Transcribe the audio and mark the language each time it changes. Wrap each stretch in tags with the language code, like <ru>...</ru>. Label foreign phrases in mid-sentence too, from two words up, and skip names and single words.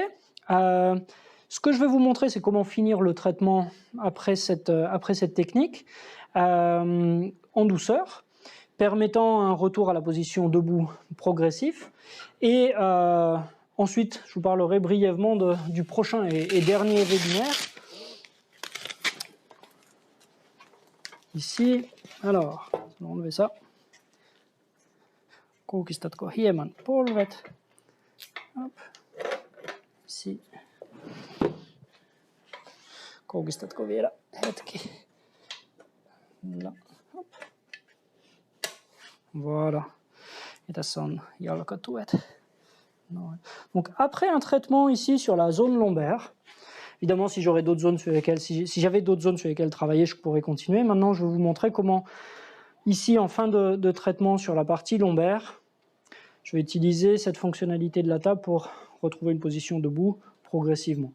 <fr>Ce que je vais vous montrer, c'est comment finir le traitement après cette technique en douceur, permettant un retour à la position debout progressif. Et ensuite, je vous parlerai brièvement du prochain et dernier webinaire. Ici, alors, on va enlever ça.</fr> <fi>Koukistatko hieman polvet.</fi> <fr>Hop. Ici.</fr> <fi>Koukistatko vielä hetki.</fi> <fr>Là. Hop. Voilà.</fr> <fi>Et tässä on jalkatuet.</fi> <fr>Donc après un traitement ici sur la zone lombaire, évidemment si j'aurais d'autres zones sur lesquelles, si j'avais d'autres zones sur lesquelles travailler, je pourrais continuer. Maintenant, je vais vous montrer comment ici, en fin de traitement sur la partie lombaire, je vais utiliser cette fonctionnalité de la table pour retrouver une position debout progressivement.</fr>